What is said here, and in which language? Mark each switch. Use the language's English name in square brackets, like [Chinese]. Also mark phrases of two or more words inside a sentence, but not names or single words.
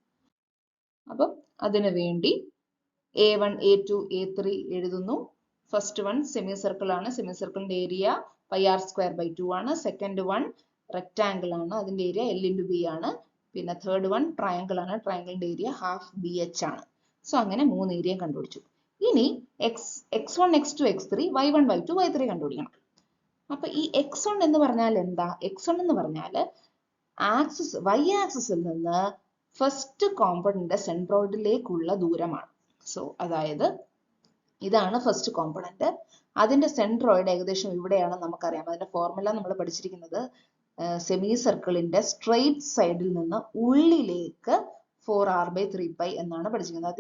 [Malayalam] അപ്പം അതിനു വേണ്ടി A1, A2, A3 എഴുതുന്നു. [English] first one semi circle [Malayalam] ആണ്, സെമി സർക്കിളിന്റെ ഏരിയ πr²/2 ആണ്. [English] second one rectangle [Malayalam] ആണ്, അതിന്റെ ഏരിയ L×B ആണ്. പിന്നെ [English] third one triangle [Malayalam] ആണ്, ട്രയാങ്കിളിന്റെ ഏരിയ ½ ആണ്. സോ അങ്ങനെ 3 ഏരിയ കണ്ടുപിടിച്ചു. ഇനി x1, x2, x3, y1, y2, y3 കണ്ടുപിടിക്കണം. അപ്പൊ ഈ x1 എന്ന് പറഞ്ഞാൽ എന്താ? x1 എന്ന് പറഞ്ഞാൽ ആക്സിസ് y ആക്സിസിൽ നിന്ന് [English] first component [Malayalam] സെൻട്രോയിഡിലേക്കുള്ള ദൂരമാണ്. സോ അതായത് ഇതാണ് [English] first component. [Malayalam] അതിന്റെ സെൻട്രോയിഡ് ഏകദേശം ഇവിടെയാണ് നമുക്കറിയാം. അതിന്റെ ഫോർമുല നമ്മൾ പഠിച്ചിരിക്കുന്നത് സെമി സർക്കിളിന്റെ സ്ട്രെയിറ്റ് സൈഡിൽ നിന്ന് ഉള്ളിലേക്ക് 4r/3π എന്നാണ് പഠിച്ചിരിക്കുന്നത്.